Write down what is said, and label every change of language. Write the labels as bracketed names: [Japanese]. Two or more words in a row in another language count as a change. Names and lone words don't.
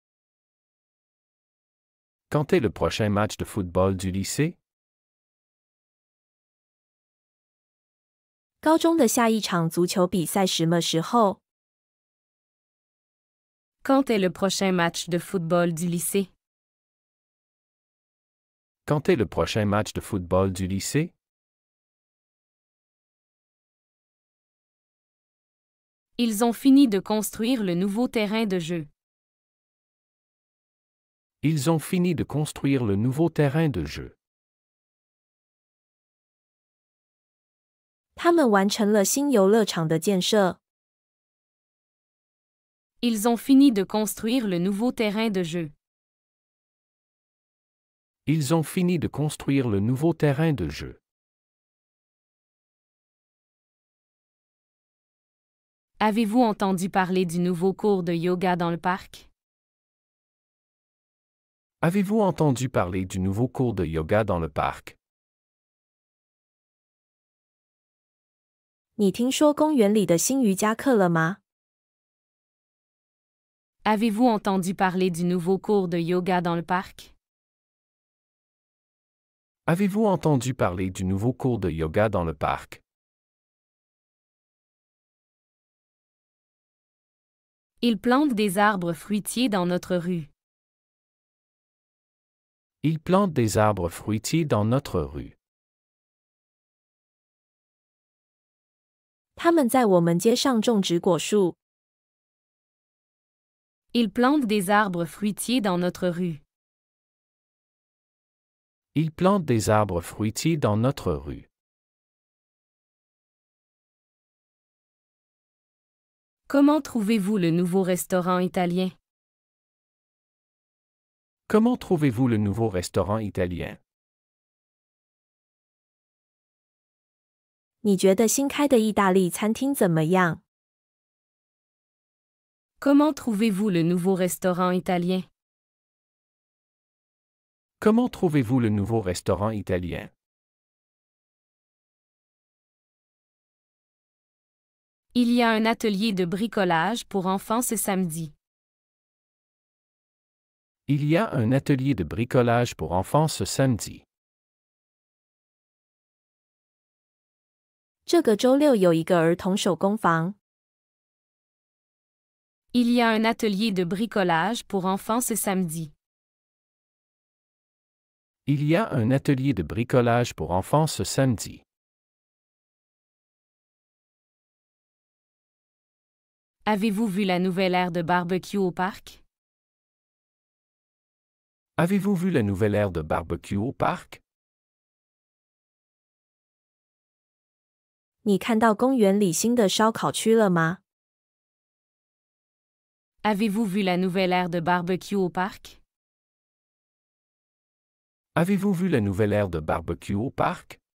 [French] Quand est le prochain match de football du lycée? [Chinese] 高中的下一场足球比赛什么时候？ [French] Quand est le prochain match de football du lycée? Quand est le prochain match de football du lycée? Ils ont fini de construire le nouveau terrain de jeu. Ils ont fini de construire le nouveau terrain de jeu. [Chinese] 他们完成了新游乐场的建设。 [French] Ils ont fini de construire le nouveau terrain de jeu. Ils ont fini de construire le nouveau terrain de jeu. Avez-vous entendu parler du nouveau cours de yoga dans le parc? Avez-vous entendu parler du nouveau cours de yoga dans le parc? [Chinese] 你听说公园里的新瑜伽课了吗？ [French] Avez-vous entendu parler du nouveau cours de yoga dans le parc? Avez-vous entendu parler du nouveau cours de yoga dans le parc? Ils plantent des arbres fruitiers dans notre rue. Ils plantent des arbres fruitiers dans notre rue. [Chinese] 他们在我们街上种植果树。 [French] Ils plantent des arbres fruitiers dans notre rue. Ils plantent des arbres fruitiers dans notre rue. Comment trouvez-vous le nouveau restaurant italien? Comment trouvez-vous le nouveau restaurant italien? [Chinese] 你觉得新开的意大利餐厅怎么样？ [French] Comment trouvez-vous le nouveau restaurant italien? Comment trouvez-vous le nouveau restaurant italien? Il y a un atelier de bricolage pour enfants ce samedi. Il y a un atelier de bricolage pour enfants ce samedi. [Chinese] 这个周六有一个儿童手工坊。 [French] Il y a un atelier de bricolage pour enfants ce samedi. Il y a un atelier de bricolage pour enfants ce samedi. Avez-vous vu la nouvelle aire de barbecue au parc? Avez-vous vu la nouvelle aire de barbecue au parc? [Chinese] 你看到公园里新的烧烤区了吗？ [French] Avez-vous vu la nouvelle aire de barbecue au parc? Avez-vous vu la nouvelle aire de barbecue au parc?